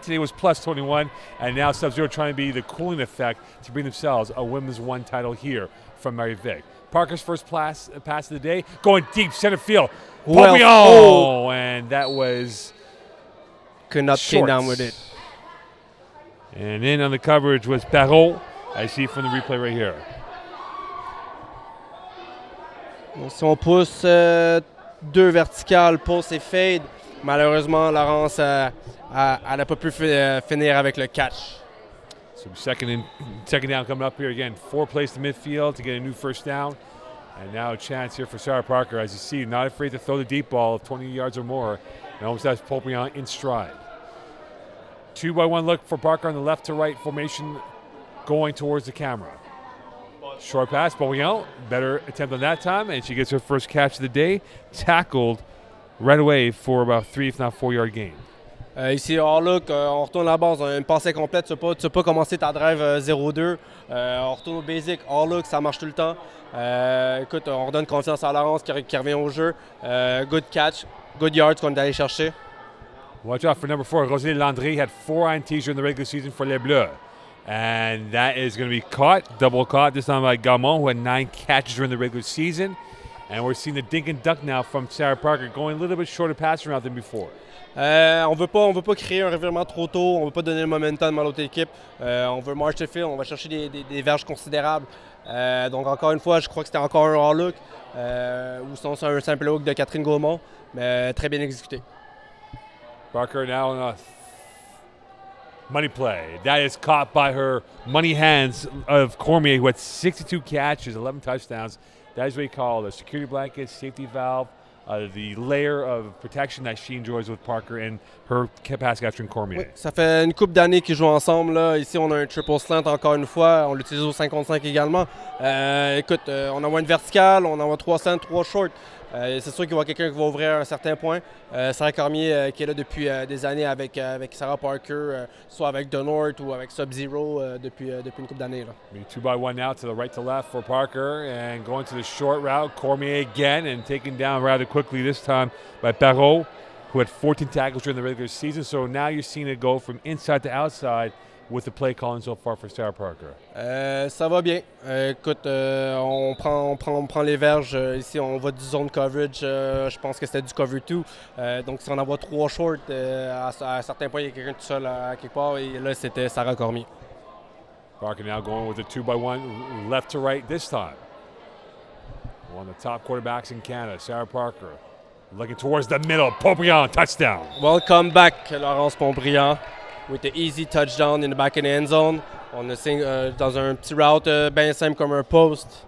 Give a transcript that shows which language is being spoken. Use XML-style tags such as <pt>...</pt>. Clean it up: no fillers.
<en>Today was plus 21. And now Subzero trying to be the cooling effect to bring themselves a women's 1 title here from Marie-Vic. Parker's first pass of the day, going deep center field. And that was could not short. came down with it. And in on the coverage was Perrault. I see from the replay right here.</en> <fr>Si on pousse 2 verticales, pulse et fade, malheureusement, Laurence elle n'a pas pu finir avec le catch.</fr> <en>So second down coming up here again. 4 plays to midfield to get a new first down. And now a chance here for Sarah Parker. As you see, not afraid to throw the deep ball of 20 yards or more. And almost has Popion in stride. 2-by-1 look for Parker on the left to right formation going towards the camera. Short pass, Beaumont, better attempt on that time, and she gets her first catch of the day, tackled right away for about 3, if not 4-yard gain.</en> <fr>Ici, look, on retourne à la base, on a une passée complète, tu ne pas commencer ta drive 0-2. On retourne au basic, look, ça marche tout le temps. Écoute, on redonne confiance à Laurence qui revient au jeu.</fr> <en>Good catch, good yards</en> <fr>qu'on est allé chercher.</fr> <en>Watch out for number 4. Rosalie Landry had 4 INTs during the regular season for Les Bleues. And that is going to be caught, double caught, this time by Gaumont, who had 9 catches during the regular season. And we're seeing the dink and dunk now from Sarah Parker, going a little bit shorter passing route than before.</en> <fr>On veut pas créer un revirement trop tôt, on veut pas donner le momentum à l'autre équipe. On veut</fr> <en>march the field,</en> <fr>on va chercher des verges considérables. Donc encore une fois, je crois que c'était encore un hard look, ou sinon c'est un simple hook de Catherine Gaumont, mais très bien exécuté.</fr> <en>Parker now on a money play. That is caught by her money hands of Cormier, who had 62 catches, 11 touchdowns. That is what you call a security blanket, safety valve, the layer of protection that she enjoys with Parker and her pass catching Cormier.</en> <fr>Oui, ça fait une couple d'années qu'ils jouent ensemble. Là. Ici, on a un triple slant encore une fois. On l'utilise au 55 également. Écoute, on envoie une verticale, on envoie 3 slants, 3 shorts. C'est sûr qu'il va y avoir quelqu'un qui va ouvrir à un certain point. Sarah Cormier qui est là depuis des années avec Sarah Parker, soit avec Donort ou avec Subzero depuis une couple d'années.</fr> <en>2-by-1 now to the right to left for Parker and going to the short route. Cormier again and taken down rather quickly this time by Perrault, who had 14 tackles during the regular season. So now you're seeing it go from inside to outside with the play calling so far for Sarah Parker.</en> <fr>Ça va bien. Écoute, on prend les verges. Ici, on va du zone coverage. Je pense que c'était du cover 2. Donc, si on envoie 3 shorts, à certains points, il y a quelqu'un tout seul à quelque part. Et là, c'était Sarah Cormier.</fr> <en>Parker now going with a 2-by-1 left to right this time. One of the top quarterbacks in Canada, Sarah Parker. Looking towards the middle. Pobriand, touchdown. Welcome back, Laurence Pobriand. With the easy touchdown in the back of the end zone.</en> <fr>On a dans un petit route bien simple comme un post.</fr>